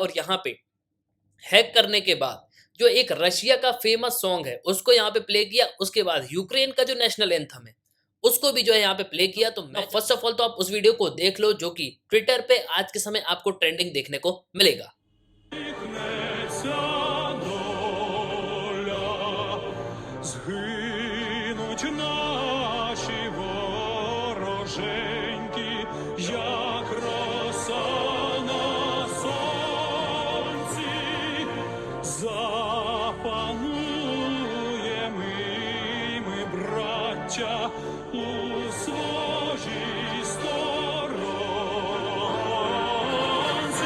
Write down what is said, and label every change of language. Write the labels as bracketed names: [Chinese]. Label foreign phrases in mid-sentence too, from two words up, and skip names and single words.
[Hindi] और यहाँ पे हैक करने के बाद जो एक रशिया का [English] famous song [Hindi] है उसको यहाँ पे प्ले किया। उसके बाद यूक्रेन का जो [English] national anthem [Hindi] है उसको भी जो है यहाँ पे प्ले किया। तो मैं [English] first of all [Hindi] तो आप उस वीडियो को देख लो जो कि ट्विटर पे आज के समय आपको ट्रेंडिंग देखने को मिलेगा। [Ukrainian] Згинуть наші вороженьки, як роса на сонці, запануєм і ми, браття, у своїй сторонці.